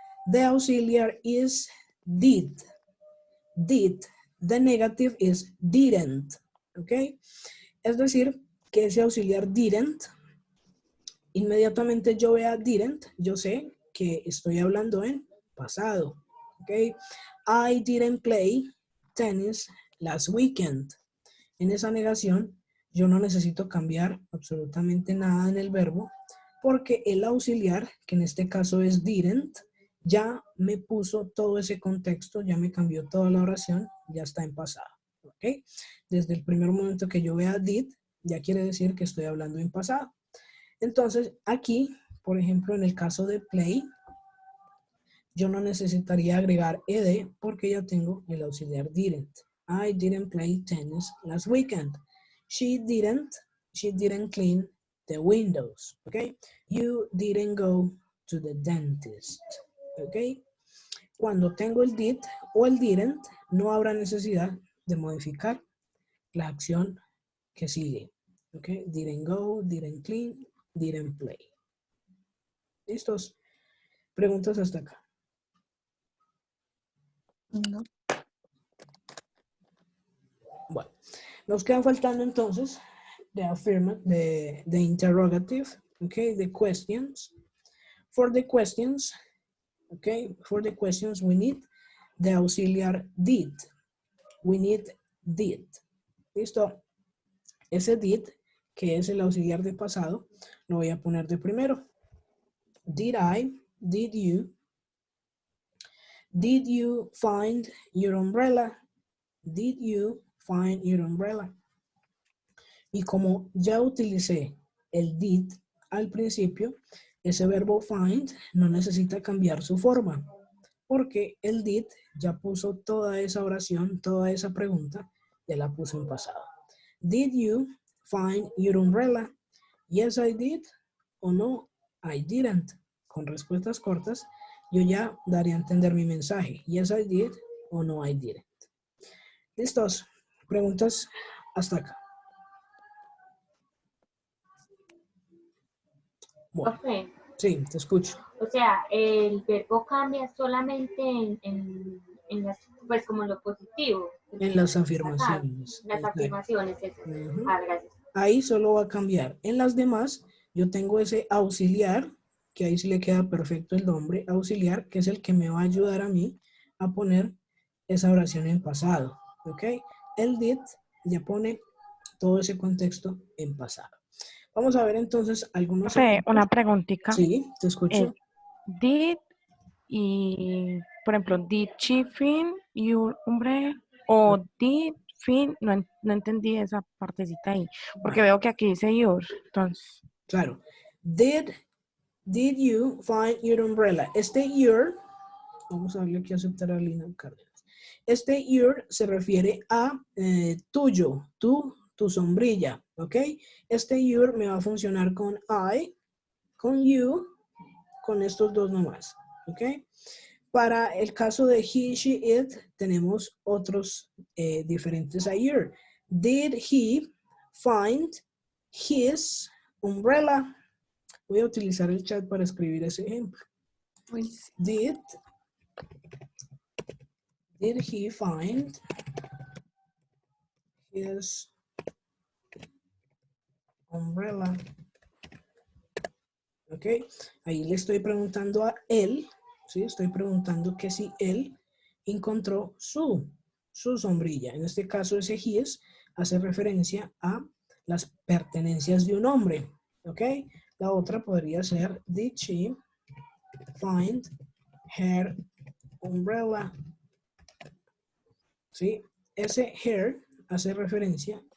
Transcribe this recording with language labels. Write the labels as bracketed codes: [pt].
[en] The auxiliar is did. Did. The negative is didn't. ¿Ok? [es] Es decir, que ese auxiliar didn't, inmediatamente yo vea didn't, yo sé que estoy hablando en pasado. ¿Ok? [en] I didn't play tennis last weekend. [es] En esa negación, yo no necesito cambiar absolutamente nada en el verbo porque el auxiliar, que en este caso es didn't, ya me puso todo ese contexto, ya me cambió toda la oración, ya está en pasado. ¿Ok? Desde el primer momento que yo vea did, ya quiere decir que estoy hablando en pasado. Entonces, aquí, por ejemplo, en el caso de play, yo no necesitaría agregar ed porque ya tengo el auxiliar didn't. [en] I didn't play tennis last weekend. She didn't clean the windows. Okay? You didn't go to the dentist. Okay? [es] Cuando tengo el did o el didn't, no habrá necesidad de modificar la acción que sigue. [en] Okay? Didn't go, didn't clean, didn't play. [es] ¿Listos? Preguntas hasta acá. No. Bueno, nos quedan faltando entonces the interrogative, okay, the questions. [en] For the questions, okay, for the questions we need the auxiliar did. We need did. ¿Listo? [es] Ese did, que es el auxiliar de pasado, lo voy a poner de primero. [en] Did I, did you find your umbrella? Did you find your umbrella? [es] Y como ya utilicé el did al principio, ese verbo find no necesita cambiar su forma, porque el did ya puso toda esa oración, toda esa pregunta, ya la puso en pasado. [en] Did you find your umbrella? Yes, I did. O no, I didn't. [es] Con respuestas cortas, yo ya daré a entender mi mensaje. [en] Yes, I did. O no, I didn't. ¿Listos? [es] Preguntas hasta acá. Bueno, Profe, sí, te escucho. o sea, el verbo cambia solamente en las, pues como en lo positivo. En las afirmaciones. Las Exacto. afirmaciones, eso. Ujú. Gracias. Ahí solo va a cambiar. En las demás, yo tengo ese auxiliar, que ahí sí le queda perfecto el nombre, auxiliar, que es el que me va a ayudar a mí a poner esa oración en pasado. ¿Ok? El did ya pone todo ese contexto en pasado. Vamos a ver entonces algunos Profe, ejemplos. una preguntita. Sí, te escucho. [en] Did y, por ejemplo, did she find your umbrella? [es] O did find, no entendí esa partecita ahí, porque veo que aquí dice your, entonces. Claro. [en] Did you find your umbrella? [es] Este your, vamos a darle aquí a aceptar a Lina Cárdenas. Este your se refiere a tuyo, tu sombrilla, ¿ok? Este your me va a funcionar con I, con you, con estos dos nomás, ¿ok? Para el caso de he, she, it, tenemos otros diferentes a your. [en] Did he find his umbrella? [es] Voy a utilizar el chat para escribir ese ejemplo. Pues, [en] Did he find his umbrella? [es] Ok, ahí le estoy preguntando a él, ¿sí? Estoy preguntando que si él encontró su sombrilla. En este caso ese his hace referencia a las pertenencias de un hombre, ¿ok? La otra podría ser, did she find her umbrella? ¿Sí? Ese her hace referencia